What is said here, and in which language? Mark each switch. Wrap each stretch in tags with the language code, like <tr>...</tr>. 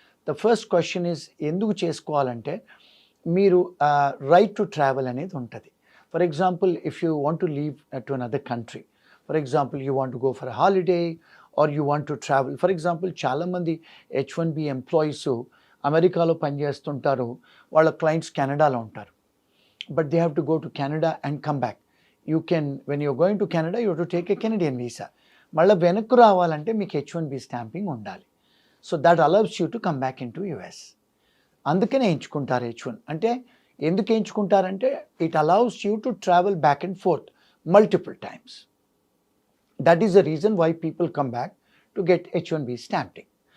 <en>the first question is</en> <te>ఎందుకు చేసుకోవాలంటే మీరు రైట్ టు ట్రావెల్ అనేది ఉంటుంది.</te> <en>For example if you want to leave to another country, for example you want to go for holiday or you want to travel.</en> <te>For example చాలామంది H1B employees అమెరికాలో పనిచేస్తుంటారు, వాళ్ళ clients కెనడాలో ఉంటారు.</te> <en>But they have to go to Canada and come back. You can, when you're going to Canada, you have to take a Canadian visa.</en> <te>మళ్ళీ వెనక్కు రావాలంటే మీకు H1B stamping ఉండాలి.</te> <en>So that allows you to come back in to US.</en> <te>అందుకనే ఎంచుకుంటారు H1. అంటే ఎందుకు ఎంచుకుంటారంటే</te> <en>It allows you to travel back and forth multiple times. That is the reason why people come back to get H1B stamping.</en>